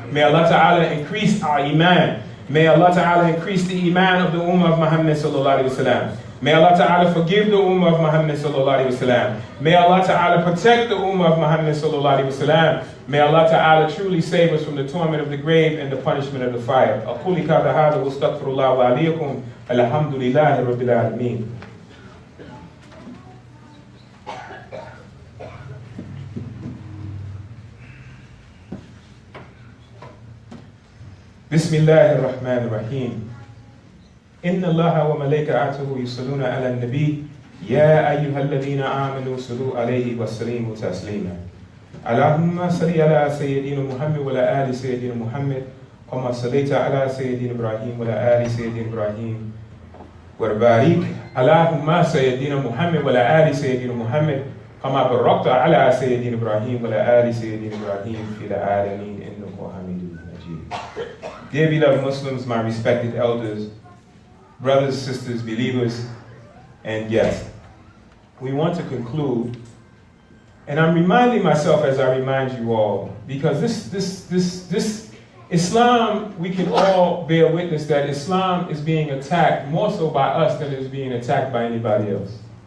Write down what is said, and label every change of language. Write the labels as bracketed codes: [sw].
[en] May Allah Ta'ala increase our Iman. May Allah Ta'ala increase the Iman of the Ummah of Muhammad sallallahu alayhi wa sallam. May Allah Ta'ala forgive the Ummah of Muhammad sallallahu alayhi wa sallam. May Allah Ta'ala protect the Ummah of Muhammad sallallahu alayhi wa sallam. May Allah Ta'ala truly save us from the torment of the grave and the punishment of the fire. [ar] أقول قولي هذا واستغفر الله وعليكم. الحمد لله رب العالمين. بسم الله الرحمن الرحيم إن الله وملائكته يصلون على النبي يا أيها الذين آمنوا صلوا عليه وسلموا تسليما اللهم صل على سيدنا محمد وعلى آل سيدنا محمد كما صليت على سيدنا إبراهيم وعلى آل سيدنا إبراهيم وبارك اللهم سيدنا محمد وعلى آل سيدنا محمد كما باركت على سيدنا إبراهيم وعلى آل سيدنا إبراهيم في العالمين إنك حميد مجيد. [en] Dear beloved Muslims, my respected elders, brothers, sisters, believers, and guests, we want to conclude, and I'm reminding myself as I remind you all, because this Islam, we can all bear witness that Islam is being attacked more so by us than it is being attacked by anybody else.